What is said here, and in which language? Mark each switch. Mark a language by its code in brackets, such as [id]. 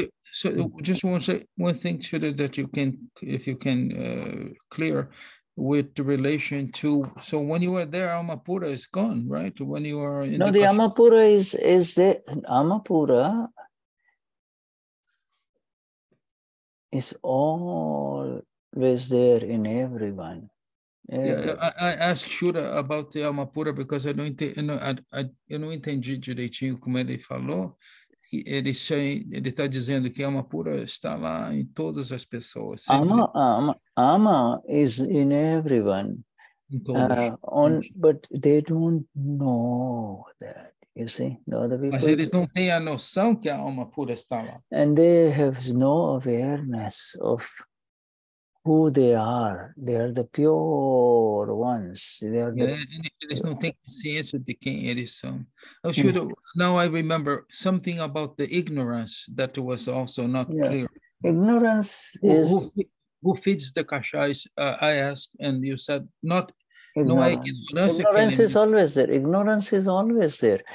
[en] So just want to say one thing, Shuddha, that you can, if you can clear with the relation to, so when you were there, Amapura is gone, right? When you are in the Amapura is there. Amapura is always there in everyone. Yeah, I asked Shura about the alma pura because [pt] eu não entendi direitinho como ele falou. Ele está dizendo que a alma pura está lá em todas as pessoas, sempre [en] Ama is in everyone, [pt] em todos. [en] but they don't know that. You see, the other [pt] Mas [en] people, [pt] eles não têm a noção que a alma pura está lá. [en] and they have no awareness of who they are. They are the pure ones. They are the [pt] Eles não têm consciência de quem eles são. [en] Oh, Shura, now I remember something about the ignorance that was also not clear. Ignorance is... Who feeds the kashaya? I asked, and you said not. Ignorance is always there. Ignorance is always there.